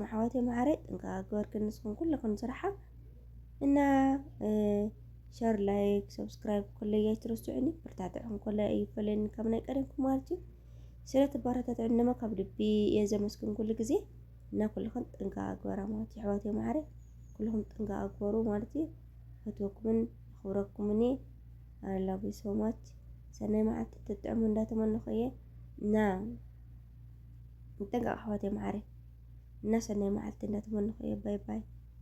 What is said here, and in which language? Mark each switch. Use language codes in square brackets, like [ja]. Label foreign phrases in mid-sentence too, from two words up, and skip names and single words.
[ti] ኣሕዋተይ ማዕረ ጥንቃቐ ገበርክን ንስኹም ኩልኹም ስራሓ እና [en] share like subscribe [ti] ኮለይ ኣይትረስዑኒ በርታትዕኩም ኮለይ ኣይፈለኒ ካብ ናይ ቀደምኩም ማለት እዩ ስለተባረታትዑ ድማ ካብ ልቢ እየ ዘመስግን ኩሉ ግዜ እና ኩልኹም ጥንቃቐ ግበራ ማለት እዩ ኣሕዋተይ ማዕረ ኩልኹም ጥንቃቐ ግበሩ ማለት እዩ ፈትወኩምን ኣኽብረኩምን እየ [en] I love you so much [ti] ሰናይ መዓልቲ ትጥዕሙ እንዳተመነኹ እየ እና ንጥንቀቕ ኣሕዋተይ ማዕረ እና ሰናይ መዓልቲ እንዳተመነኹ እየ [en] bye bye